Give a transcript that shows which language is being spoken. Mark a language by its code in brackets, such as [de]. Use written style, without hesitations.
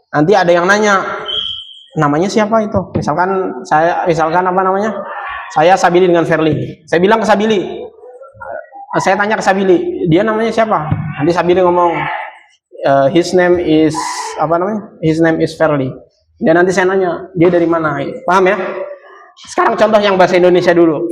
[id] Nanti ada yang nanya, namanya siapa itu? Misalkan apa namanya? Saya Sabili dengan Verly. Saya bilang ke Sabili. Saya tanya ke Sabili, dia namanya siapa? Nanti Sabili ngomong, [en] his name is His name is Verly. [id] Dan nanti saya nanya, dia dari mana? Paham ya? Sekarang contoh yang bahasa Indonesia dulu.